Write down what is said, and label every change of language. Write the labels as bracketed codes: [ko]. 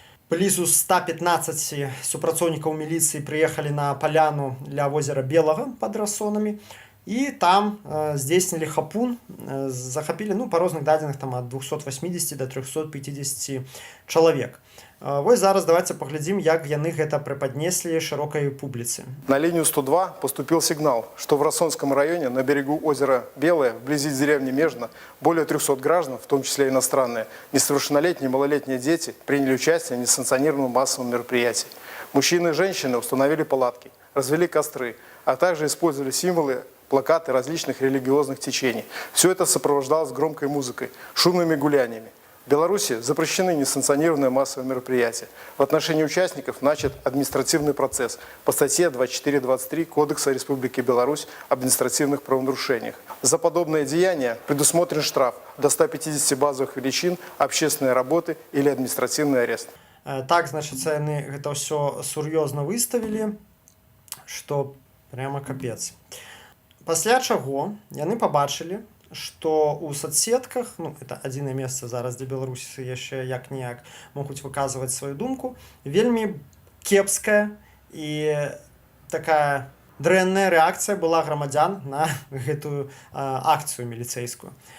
[be] Блізу 115 супрацоўнікаў міліцыі прыехалі на паляну ля возера Белага пад Рассонамі і там здзейснілі хапун, захапілі, ну, па розных дадзеных там ад 280 до 350 чалавек. Вось зараз [ru] давайте поглядим, [be] як яны гэта [ru] преподнесли широкой публице. На линию 102 поступил сигнал, что в Рассонском районе на берегу озера Белое, вблизи деревни Межно, более 300 граждан, в том числе иностранные, несовершеннолетние и малолетние дети, приняли участие в несанкционированном массовом мероприятии. Мужчины и женщины установили палатки, развели костры, а также использовали символы, плакаты различных религиозных течений. Все это сопровождалось громкой музыкой, шумными гуляниями. В Беларуси запрещены несанкционированные массовые мероприятия. В отношении участников начат административный процесс по статье 24-23 Кодекса Республики Беларусь об административных правонарушениях. За подобное деяние предусмотрен штраф до 150 базовых величин, общественные работы или административный арест. [be] Так, значит, яны гэта все сур'ёзна выставілі, што [ru] прямо капец. [be] Пасля чаго яны пабачылі, што ў соцсетках, ну, это адзінае месца зараз, дзе беларусы яшчэ як-ніяк могуць выказваць сваю думку, вельмі кепская і такая дрэнная рэакцыя была грамадзян на гэтую акцыю міліцэйскую.